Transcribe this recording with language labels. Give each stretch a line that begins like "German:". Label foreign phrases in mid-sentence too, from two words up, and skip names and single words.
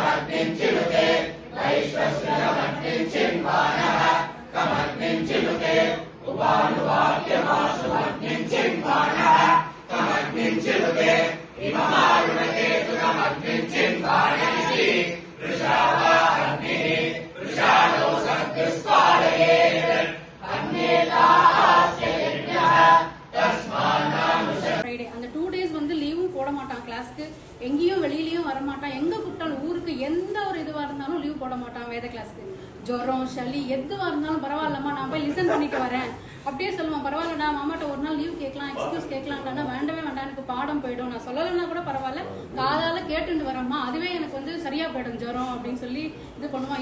Sanskrit: कमग्निञ्चिनुते वैश्वस्यमग्निञ्चिन्वानः कमग्निञ्चिनुते उपानुवाक्यमाशुमग्निञ्चिन्वानः कमग्निञ्चिनुते इममारुणकेतुकमग्निञ्चिन्वानः वृषावाग्निः वृषाणो सद्गस्पालयेत् अन्येतास्य यज्ञः
Tamil: ஃப்ரைடே அந்த 2 டேஸ் வந்து லீவும் போட மாட்டான், கிளாஸ்க்கு எங்கேயும் வெளியிலயும் வர மாட்டான். எங்க கூப்பிட்டாலும் ஊருக்கு எந்த ஒரு இதுவா இருந்தாலும் லீவ் போட மாட்டான். வேத கிளாஸ்க்கு ஜுரம் சளி எதுவா இருந்தாலும் பரவாயில்லம்மா நான் போய் லிசன் பண்ணிட்டு வரேன் அப்படியே சொல்லுவான். பரவாயில்லடா மாமாட்ட ஒரு நாள் லீவ் கேட்கலாம், எக்ஸ்கியூஸ் கேட்கலாம்டா. வேண்டவே வேண்டாம், எனக்கு பாடம் போயிடும், நான் சொல்லலைன்னா கூட பரவாயில்ல, காதால கேட்டுட்டு வரேம்மா, அதுவே எனக்கு வந்து சரியா போயிடும் ஜுரம் அப்படின்னு சொல்லி இது பண்ணுவான்.